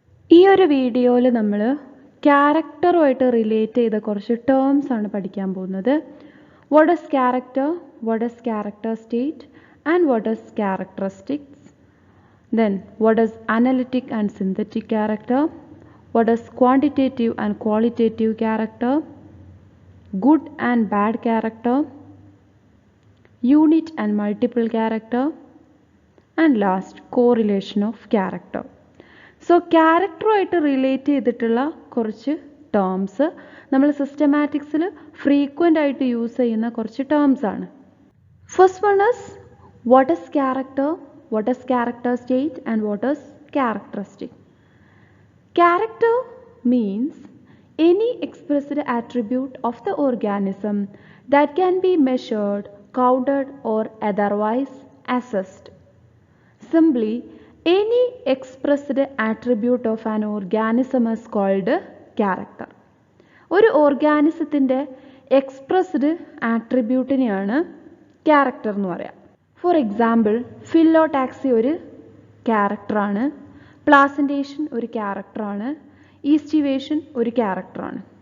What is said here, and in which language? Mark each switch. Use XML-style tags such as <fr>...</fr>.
<ml>ഈ ഒരു വീഡിയോയിൽ നമ്മൾ ക്യാരക്ടറുമായിട്ട് റിലേറ്റ് ചെയ്ത കുറച്ച് ടേംസ് ആണ് പഠിക്കാൻ പോകുന്നത്.</ml> <en>What is character? What is character state? And what is characteristics? Then what is analytic and synthetic character? What is quantitative and qualitative character? Good and bad character? Unit and multiple character? And last, correlation of character.</en> <ml>So ക്യാരക്ടറുമായിട്ട് relate ചെയ്തിട്ടുള്ള കുറച്ച് terms നമ്മൾ സിസ്റ്റമാറ്റിക്സിൽ frequent ആയിട്ട് use ചെയ്യുന്ന കുറച്ച് terms ആണ്.</ml> <en>First one is what is character, what is character state and what is characteristic. Character means any expressed attribute of the organism that can be measured, counted or otherwise assessed. Simply, any expressed attribute of an organism is called character.</en> <ml>ഒരു ഓർഗാനിസത്തിൻ്റെ expressed ആട്രിബ്യൂട്ടിനെയാണ് character എന്ന് പറയാം.</ml> <en>for example,</en> <ml>phyllotaxy ഒരു ക്യാരക്ടറാണ്, placentation ഒരു ക്യാരക്ടറാണ്, aestivation ഒരു ക്യാരക്ടറാണ്.</ml>